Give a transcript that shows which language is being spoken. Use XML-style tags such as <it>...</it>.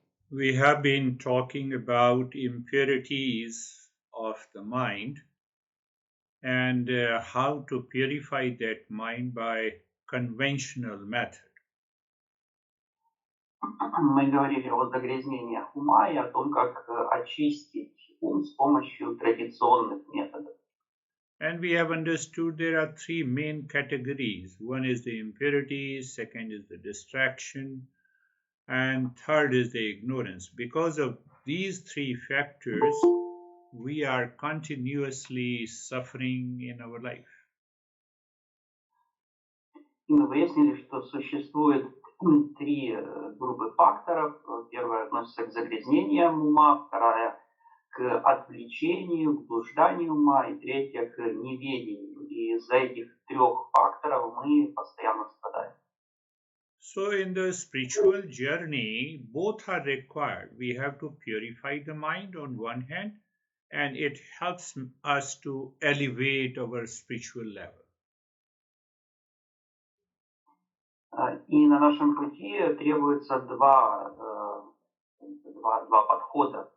<en>We have been talking about impurities of the mind and how to purify that mind by conventional method.</en> <ru>Мы говорили о загрязнениях ума и о том, как очистить ум с помощью традиционных методов.</ru> <en>And we have understood there are three main categories. One is the impurities, second is the distraction, and third is the ignorance. Because of these three factors, we are continuously suffering in our life.</en> <ru>И мы выяснили, что существует три группы факторов. Первая относится к загрязнениям ума, вторая к отвлечению, к блужданию ума, и третья к неведению. И из-за этих трех факторов мы постоянно страдаем.</ru> <en>So, in the spiritual journey, both are required. We have to purify the mind on one hand, and it helps us to elevate our spiritual level.</en> <ru>И на нашем пути требуется два подхода.</ru>